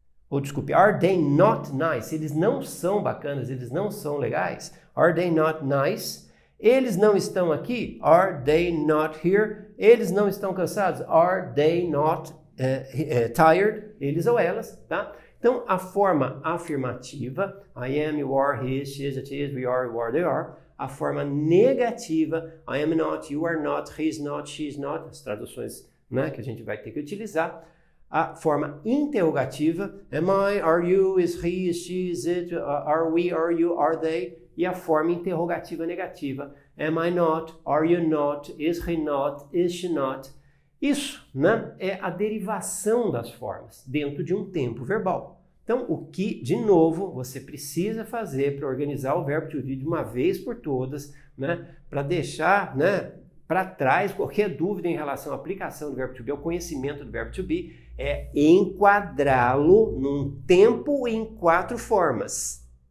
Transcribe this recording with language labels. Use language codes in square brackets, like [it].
[pt] Ou desculpe, [en] are they not nice? [pt] Eles não são bacanas, eles não são legais. [en] Are they not nice? [pt] Eles não estão aqui? [en] Are they not here? [pt] Eles não estão cansados? [en] Are they not tired? [pt] Eles ou elas, tá? Então, a forma afirmativa, [en] I am, you are, he is, she is, it is, we are, you are, they are. [pt] A forma negativa, [en] I am not, you are not, he is not, she is not. [pt] As traduções, né, que a gente vai ter que utilizar. A forma interrogativa, [en] am I, are you, is he, is she, is it, are we, are you, are they? [pt] E a forma interrogativa negativa, [en] am I not, are you not, is he not, is she not? [pt] Isso, né, é a derivação das formas dentro de um tempo verbal. Então, o que, de novo, você precisa fazer para organizar o verbo to be de uma vez por todas, né, para deixar, né, para trás qualquer dúvida em relação à aplicação do verbo to be, ao conhecimento do verbo to be, é enquadrá-lo num tempo em 4 formas.